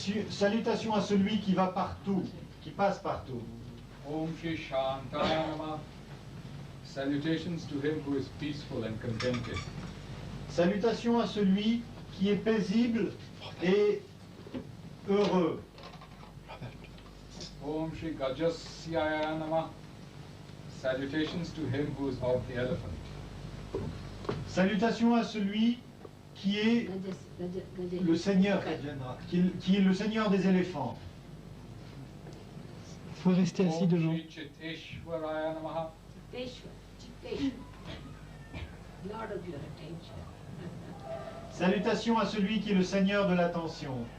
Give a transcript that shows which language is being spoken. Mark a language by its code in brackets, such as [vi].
[fr] Salutations à celui qui va partout, qui passe partout. [sa] Om Shri Shantaya Namah. [en] Salutations to him who is peaceful and contented. [fr] Salutations à celui qui est paisible et heureux. [sa] Om Shri Gajasyaya Namah. [en] Salutations to him who is of the elephant. [fr] Salutations à celui qui est le Seigneur, qui est le Seigneur des éléphants. Il faut rester assis [sa] Om [fr] devant. [sa] Shri Chiteshwaraya Namaha. [en] Chitteshwar, Lord of your attention. [fr] Salutations à celui qui est le Seigneur de l'attention.